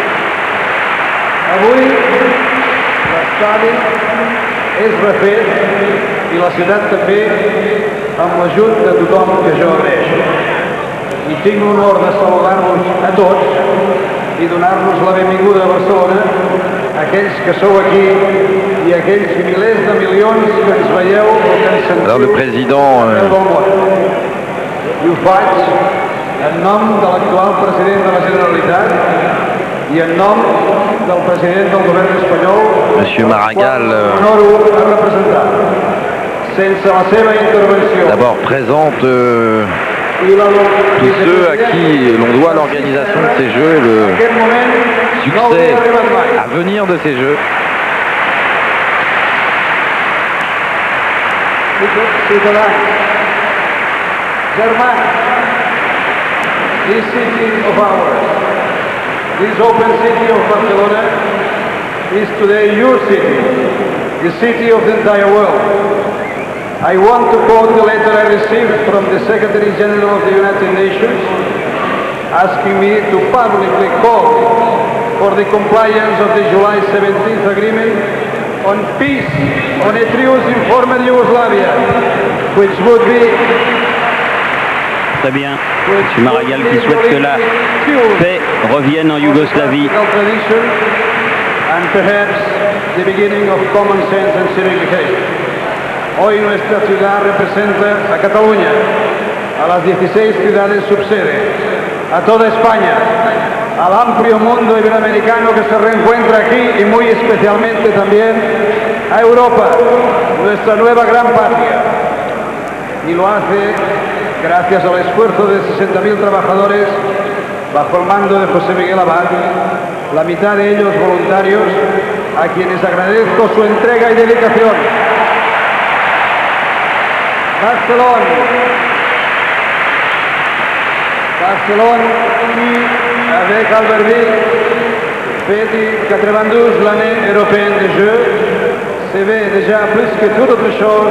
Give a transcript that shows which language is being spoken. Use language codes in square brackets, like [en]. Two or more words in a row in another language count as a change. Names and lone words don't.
[ca] Avui l'estadi és refet i la ciutat també amb l'ajut de tothom que jo agraeixo. I tinc l'honor de saludar-vos a tots i donar-vos la benvinguda a Barcelona, aquells que sou aquí i aquells milers de milions que ens veieu o que ens sentiu. [fr] Alors le président... [ca] I ho faig en nom de l'actual president de la Generalitat i en nom del president del govern espanyol, [fr] Monsieur Maragall, [ca] a representar. Sense la seva intervenció, [fr] d'abord présente tous ceux à qui l'on doit l'organisation de ces Jeux et le succès à venir de ces Jeux. [ca] Ciutadans, germans, [en] this city of ours, this open city of Barcelona is today your city, the city of the entire world. I want to quote the letter I received from the Secretary General of the United Nations asking me to publicly call for the compliance of the July 17th agreement on peace on a truce in former Yugoslavia, which would be... [fr] Très bien. M. Maragall qui souhaite que la paix revienne en Yougoslavie. [en] And perhaps the beginning of common sense and civilization. [es] Hoy nuestra ciudad representa a Cataluña, a las 16 ciudades subsede, a toda España, al amplio mundo iberoamericano que se reencuentra aquí y muy especialmente también a Europa, nuestra nueva gran patria. Y lo hace gracias al esfuerzo de 60.000 trabajadores bajo el mando de José Miguel Abad, la mitad de ellos voluntarios, a quienes agradezco su entrega y dedicación. [fr] Barcelone, qui, avec Albertville, fête 92 l'année européenne des Jeux, se veut déjà plus que toute autre chose